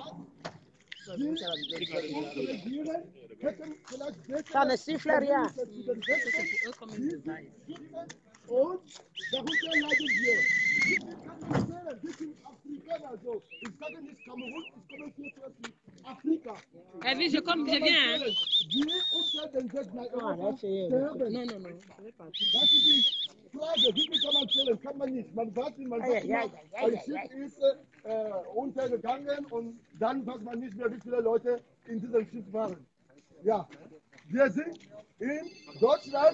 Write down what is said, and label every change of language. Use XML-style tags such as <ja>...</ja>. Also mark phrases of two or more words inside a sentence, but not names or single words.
<fr>Ça ne siffle rien. Elvis, je viens. Hein?</fr> <de>Untergegangen und dann weiß man nicht mehr, wie viele Leute in diesem Schiff waren. Ja, wir sind in Deutschland.</de>